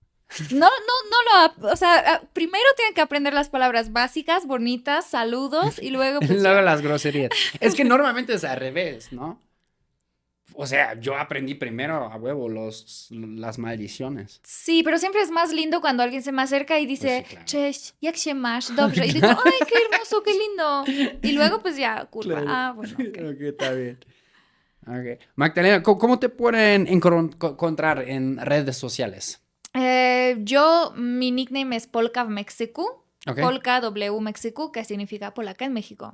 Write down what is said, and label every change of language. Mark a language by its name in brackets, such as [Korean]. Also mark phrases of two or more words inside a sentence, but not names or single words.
[Spanish] O sea, primero tienen que aprender las palabras básicas, bonitas, saludos y luego pues Luego ya. las groserías. Es que normalmente es al revés, ¿no? O sea, yo aprendí primero a huevo las maldiciones. Sí, pero siempre es más lindo cuando alguien se me acerca y Pues dice, sí, claro. [Polish] cześć, jak się masz? Dobrze. [Spanish] Y digo, ay, qué hermoso, qué lindo. Y luego pues ya, curva. Claro. Ah, bueno, ok. Ok, está bien. Ok. Magdalena, ¿cómo te pueden encontrar en redes sociales? Mi nickname es Polka w Meksyku. Ok. Polka W Meksyku, que significa polaca en México.